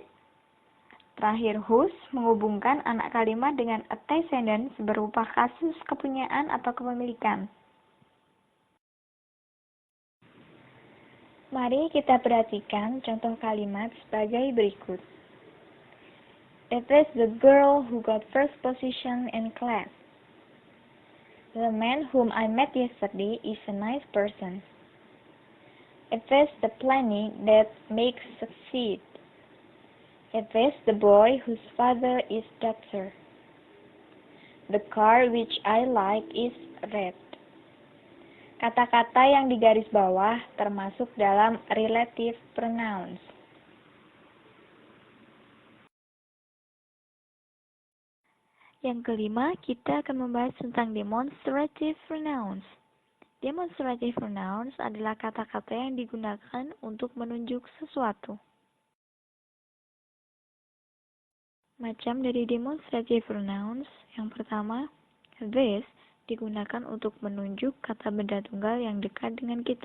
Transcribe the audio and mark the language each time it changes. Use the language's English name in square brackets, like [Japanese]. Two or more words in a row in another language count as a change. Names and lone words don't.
[Indonesian] Terakhir, whose menghubungkan anak kalimat dengan antecedent berupa kasus kepunyaan atau kepemilikan. Mari kita perhatikan contoh kalimat sebagai berikut. [English] It is the girl who got first position in class. The man whom I met yesterday is a nice person. It is the planning that makes succeed. It is the boy whose father is doctor. The car which I like is red. [Indonesian] Kata-kata yang di garis bawah termasuk dalam [English] relative pronouns. [Indonesian] Yang kelima, kita akan membahas tentang [English] demonstrative pronouns. Demonstrative pronouns [Indonesian] adalah kata-kata yang digunakan untuk menunjuk sesuatu. Macam dari [English] demonstrative pronouns, [Indonesian] yang pertama, this digunakan untuk menunjuk kata benda tunggal yang dekat dengan kita.